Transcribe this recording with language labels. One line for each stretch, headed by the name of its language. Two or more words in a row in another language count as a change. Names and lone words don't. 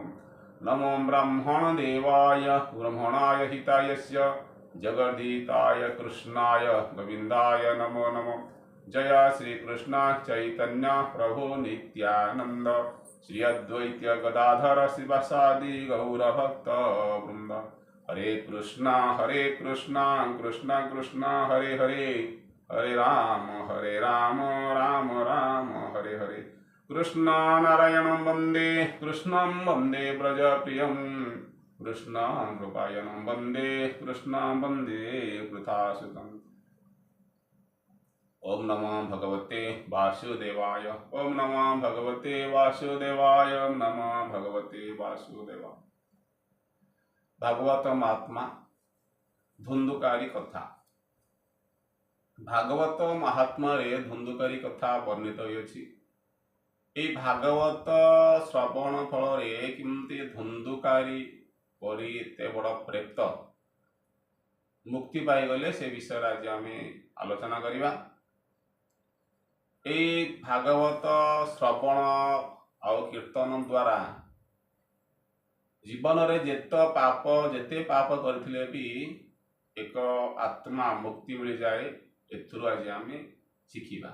Sanskrit: नमो ब्रह्मण देवाय ब्रह्मणाय हितायस्य जगद्धिताय कृष्णाय गोविन्दाय नमो नमः। जय श्री कृष्ण चैतन्य प्रभु नित्यानंद श्री अद्वैत गदाधर शिवासादि गौरभक्त वृंद। हरे कृष्णा कृष्णा कृष्णा हरे हरे, हरे राम राम राम हरे हरे। कृष्ण नारायणं वन्दे कृष्णं वन्दे व्रजप्रियं कृष्णं कृपायनं वन्दे कृष्णं वन्दे वृथासुतम्। ओम नमो भगवते वासुदेवाय। ओम नमो भगवते वासुदेवाय। ओम नमो भगवते वासुदेवाय।
Odia: ଭାଗବତ ମହାତ୍ମା ଧୁନ୍ଦୁକାରୀ କଥା। ଭାଗବତ ମହାତ୍ମା ରେ ଧୁନ୍ଦୁକାରୀ କଥା ବର୍ଣ୍ଣିତ ହୋଇଛି। ଏ ଭାଗବତ ଶ୍ରବଣ ଫଳ କେମିତି ଧୁନ୍ଦୁକାରୀ ପରି ଏତେ ବଡ଼ ପ୍ରେତ ମୁକ୍ତି ପାଇଗଲେ ସେ ବିଷୟ ଆଜି ଆମେ ଆଲୋଚନା କରିବା। ଏ ଭାଗବତ ଶ୍ରବଣ ଆଉ କୀର୍ତ୍ତନ ଦ୍ୱାରା ଜୀବନ ରେ ଯେତେ ପାପ କରଥିଲେ ଭି ଏକ ଆତ୍ମା ମୁକ୍ତି
Hindi: मिल जाए
Odia: ଏଥିରୁ ଆଜି ଆମେ ଶିଖିବା।